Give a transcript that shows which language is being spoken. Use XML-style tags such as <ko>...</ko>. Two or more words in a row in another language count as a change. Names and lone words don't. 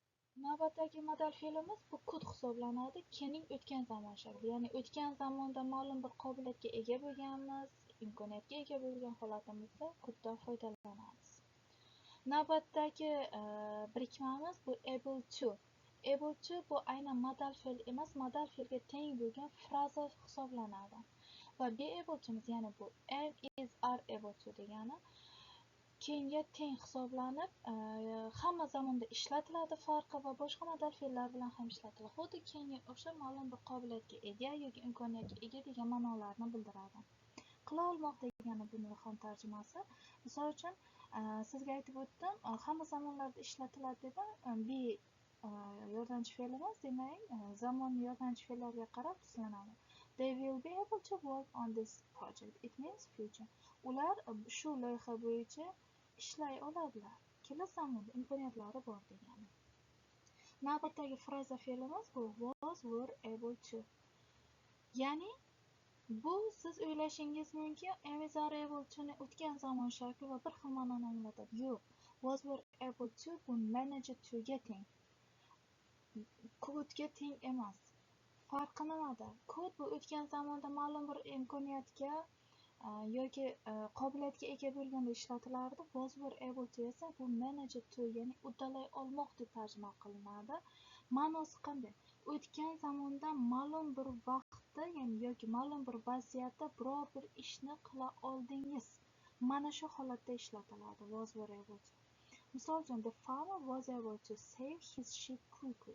<uz>Navbatdagi modal fe'limiz bu could hisoblanadi. Can'ning o'tgan zamon shakli. Ya'ni o'tgan zamonda ma'lum bir qobiliyatga ega bo'lganmiz, imkoniyatga ega bo'lgan holatimizda coulddan foydalanamiz. Navbatdagi birikmamiz bu</uz> <en>able to. Able to</en> <uz>bu aynan modal fe'l emas, modal fe'lga teng bo'lgan fraza hisoblanadi. Va</uz> <en>be able to'miz,</en> <uz>ya'ni bu</uz> <en>am, is, are able to</en> <uz>degani keyinga teng hisoblanib, hamma zamonda ishlatiladi farqi va boshqa modal fe'llar bilan ham ishlatiladi. Xuddi keyinga o'xshab ma'lum bir qobiliyatga ega yoki imkoniyatga ega degan ma'nolarni bildiradi. Qila olmoq degani buni ham tarjimasi. Misol uchun, sizga aytib o'tdim, hamma zamonlarda ishlatiladi dedim. Be yordamchi fe'limiz, demak, zamonni yordamchi fe'llarga qarab tuzlanadi.</uz> <en>They will be able to work on this project. It means future.</en> <uz>Ular shu loyiha bo'yicha ishlay oladilar. Kelasi zamonda imkoniyatlari bor degani. Navbatdagi fraza fe'limiz bu</uz> <en>was, were able to.</en> <uz>Ya'ni bu siz o'ylashingiz mumkin,</uz> <en>am, is, are able to'ni</en> <uz>o'tgan zamon shakli va bir xil ma'noni anglatadi. Yo'q.</uz> <en>Was, were able to</en> <uz>bu</uz> <en>manage to'ga</en> <uz>teng. Couldga teng emas. Farqi nimada? Could bu o'tgan zamonda ma'lum bir imkoniyatga yoki qobiliyatga ega bo'lganda ishlatilardi.</uz> <en>Was, were able to</en> <uz>esa bu</uz> <en>manage to,</en> <uz>ya'ni uddalay olmoq deb tarjima qilinadi. Ma'nosi qanday? O'tgan zamonda ma'lum bir vaqtda, ya'ni yoki ma'lum bir vaziyatda biror bir ishni qila oldingiz. Mana shu holatda ishlatiladi</uz> <en>was, were able to.</en> <uz>Misol uchun,</uz> <en>the farmer was able to save his sheep quickly.</en>